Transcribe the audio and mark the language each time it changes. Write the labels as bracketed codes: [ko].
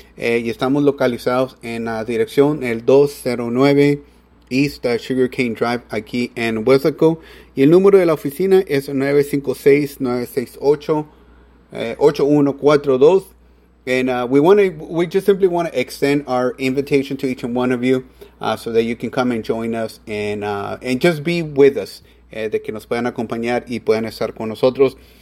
[es] Y estamos localizados en la dirección, el 209 East Sugarcane Drive, aquí en West Laco. Y el número de la oficina es 956-968-8142. [en] And we just simply want to extend our invitation to each and one of you so that you can come and join us and just be with us. [es] De que nos puedan acompañar y puedan estar con nosotros.